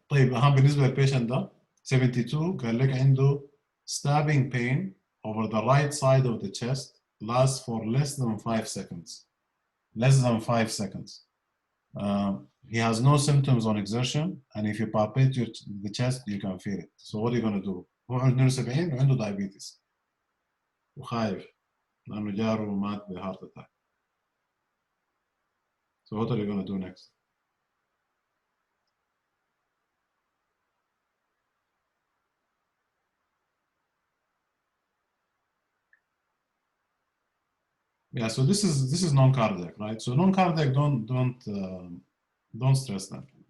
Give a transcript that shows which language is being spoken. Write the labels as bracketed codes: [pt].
[ar] طيب أهم بالنسبة للبيشنت ده 72 قال لك عنده [en] stabbing pain over the right side of the chest lasts for less than 5 seconds. Less than 5 seconds. He has no symptoms on exertion, and if you palpate the chest, you can feel it. So what are you going to do? [ar] هو عنده 72 وعنده diabetes وخايف لأنه جاره مات بهارت attack. [en] So what are you going to do next? Yeah, so this is non-cardiac, right? So non-cardiac, don't stress them.